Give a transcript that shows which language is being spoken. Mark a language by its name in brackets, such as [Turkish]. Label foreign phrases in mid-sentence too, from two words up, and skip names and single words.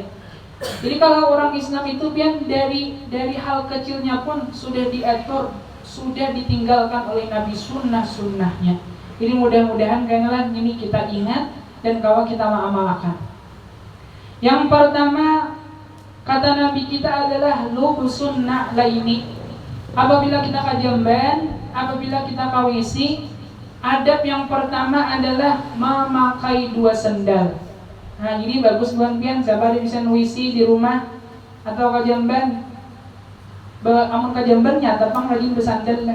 [Indonesian] Jadi kalau orang Islam itu pian dari hal kecilnya pun sudah diatur, sudah ditinggalkan oleh Nabi sunnah-sunnahnya. Jadi mudah-mudahan kayaknya ini kita ingat dan kalau kita mengamalkan. Yang pertama kata Nabi kita adalah [Arabic] lubusun na'laini. [Indonesian] Apabila kita ke jamban, apabila kita ke WC, adab yang pertama adalah memakai 2 sendal. [Banjar] Nah, ini bagus buat pian siapa ada bisa WC di rumah atau ke jamban. Amun ke jambannya tapang rajin bersandal lah.